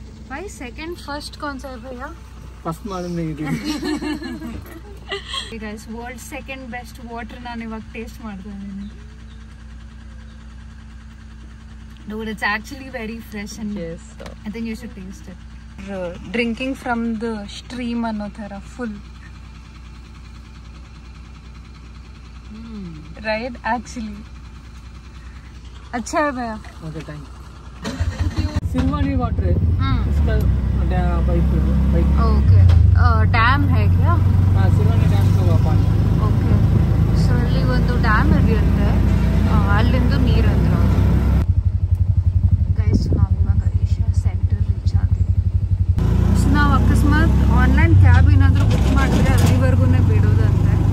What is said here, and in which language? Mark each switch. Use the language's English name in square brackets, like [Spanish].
[Hindi] भाई second first कौन सा है भैया? फर्स्ट मालूम नहीं थी. [English] guys world second best water [Kannada] ನಾನು ಇವಾಗ ಟೇಸ್ಟ್ ಮಾಡ್ತಾ ಇದ್ದೀನಿ. [English] Dude, it's actually very fresh and yes, I think you should taste it. Drinking from the stream [Kannada] ಅನ್ನೋ ಥರ ಫುಲ್ [English] right actually [Hindi] अच्छा है भैया. [English] Okay thank you. [Hindi] Silwani water है इसका पाइप ओके. डैम है क्या? हाँ सिलवानी डैम का पानी. [Kannada] ओके ಸೊ ಅಲ್ಲಿ ಒಂದು ಡ್ಯಾಮ್ ಇರುತ್ತೆ ಅಲ್ಲಿಂದ ನೀರು ಅಂದ್ರೆ ಗೈಸ್ ನಾವು ಇವಾಗ ಏಷ್ಯಾ ಸೆಂಟರ್ ರೀಚ್ ಆದ್ವಿ. ಸೊ ನಾವು ಅಕಸ್ಮಾತ್ ಆನ್ಲೈನ್ ಕ್ಯಾಬ್ ಏನಾದರೂ ಬುಕ್ ಮಾಡಿದ್ರೆ ಅಲ್ಲಿವರೆಗೂ ಬಿಡೋದಂತೆ.